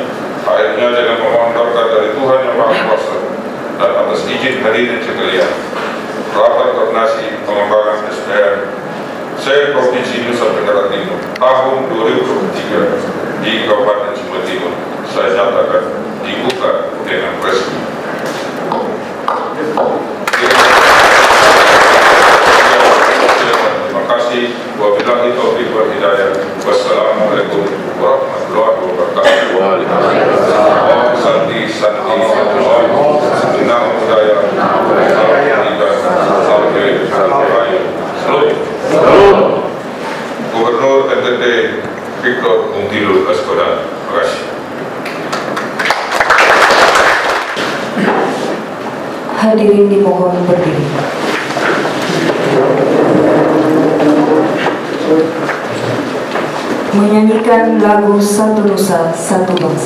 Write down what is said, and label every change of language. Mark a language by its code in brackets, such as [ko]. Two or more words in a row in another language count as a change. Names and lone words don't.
[id] Akhirnya dengan memohon berkat dari Tuhan Yang Maha Kuasa dan atas izin hadirin sekalian, rapat koordinasi pengembangan SDM se-Provinsi Nusa Tenggara Timur tahun 2023 di Kabupaten Sumba Timur saya nyatakan dibuka dengan resmi. Terima kasih. [ar] وبالله التوفيق والهداية. والسلام عليكم ورحمة الله وبركاته. [sa] ॐ शान्ति शान्ति ॐ नमो बुद्धाय. [id] Salam budaya. Salam budaya. Salam budaya. tidur ke sekolah. Terima kasih. Hadirin dimohon berdiri. Menyanyikan lagu Satu Nusa Satu Bangsa.